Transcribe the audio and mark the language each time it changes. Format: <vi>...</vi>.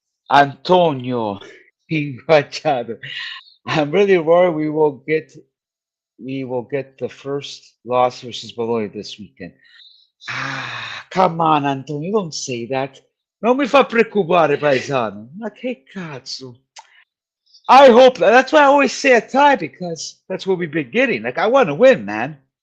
<en>Antonio Pinguacciado. I'm really worried we will get the first loss versus Bologna this weekend. Ah, come on, Antonio, don't say that.</en> <it>Non mi fa preoccupare, paesano. Ma che cazzo?</it> <en>I hope that's why I always say a tie because that's what we've been getting. Like I want to win, man.</en>